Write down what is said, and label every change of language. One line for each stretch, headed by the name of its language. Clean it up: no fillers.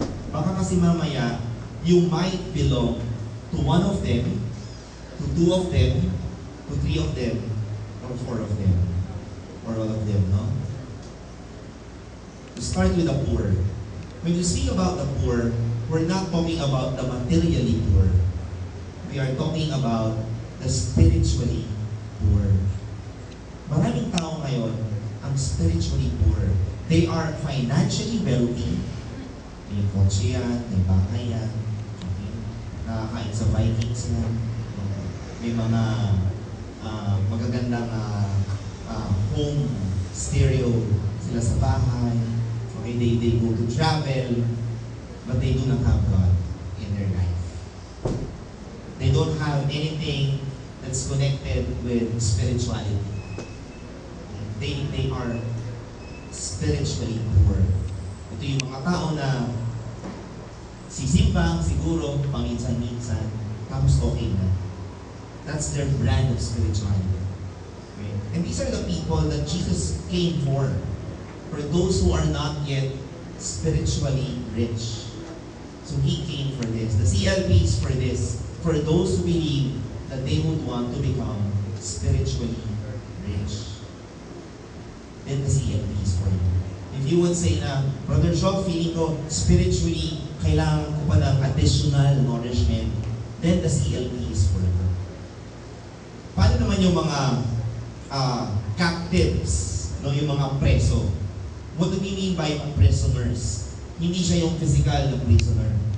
Filipino: Baka kasi mamaya,
English: you might belong to one of them, to 2 of them, to 3 of them, or 4 of them, or all of them, no? To start with the poor. When you speak about the poor, we're not talking about the materially poor. We are talking about the spiritually poor.
Filipino: Maraming tao ngayon ang spiritually poor.
English: They are financially wealthy.
Filipino: May kotse yan, may bahay yan. Okay? Nakakain sa Vikings yan. May mga magagandang home stereo sila sa bahay.
English: Okay, they go to travel, but they do not have God in their life. They don't have anything that's connected with spirituality. They are spiritually poor.
Filipino: Ito yung mga tao na sisimbang siguro paminsan-minsan, tapos okay na.
English: That's their brand of spirituality. Okay? And these are the people that Jesus came for those who are not yet spiritually rich. So He came for this. The CLP is for this. For those who believe that they would want to become spiritually rich. Then the CLP is for you. If you would say na, Brother Shaw,
Filipino: feeling ko spiritually kailangan ko pa ng additional nourishment,
English: then the CLP is for you.
Filipino: Paano naman yung mga captives, no, yung mga preso?
English: What do we mean by prisoners?
Filipino: Hindi siya yung physical na prisoner.